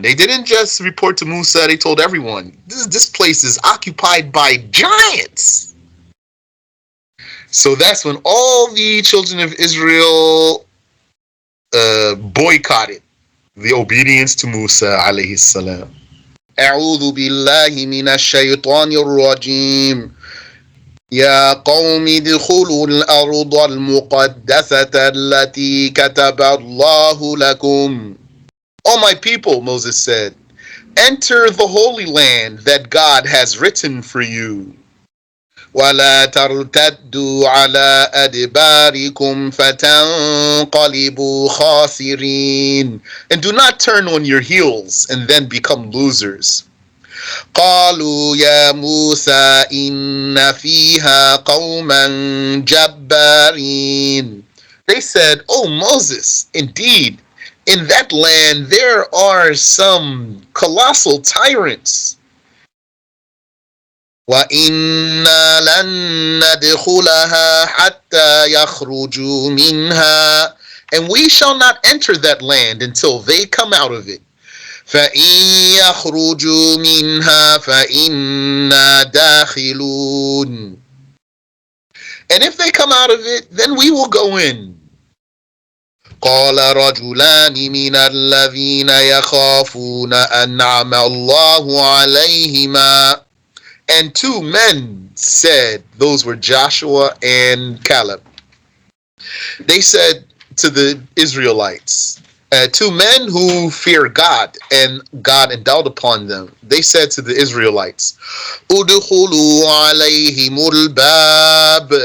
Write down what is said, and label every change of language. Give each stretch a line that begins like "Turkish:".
English: They didn't just report to Musa. They told everyone. This place is occupied by giants. So that's when all the children of Israel boycotted the obedience to Musa alayhi salam.
Arabic: أعوذ بالله من الشيطان الرجيم يا قوم ادخلوا الأرض المقدسة التي كتب الله لكم.
English: O my people, Moses said, enter the holy land that God has written for you.
Arabic: وَلَا تَرْتَدُّوا عَلَىٰ أَدْبَارِكُمْ فَتَنْقَلِبُوا خَاسِرِينَ.
English: And do not turn on your heels and then become losers.
Arabic: قالوا يا موسى إن فيها قوما جبارين.
English: They said, oh Moses, indeed, in that land there are some colossal tyrants.
Arabic: وَإِنَّا لَن نَّدْخُلَهَا حَتَّى يَخْرُجُوا مِنْهَا.
English: And we shall not enter that land until they come out of it.
Arabic: فَإِن يَخْرُجُوا مِنْهَا فَإِنَّا دَاخِلُونَ.
English: And if they come out of it, then we will go in.
Arabic: قال رجلان من الذين يخافون أنعم الله عليهما.
English: And two men said, those were Joshua and Caleb. They said to the Israelites, two men who fear God and God endowed upon them. They said to the Israelites,
Arabic: "Udkhulu alayhimul bab."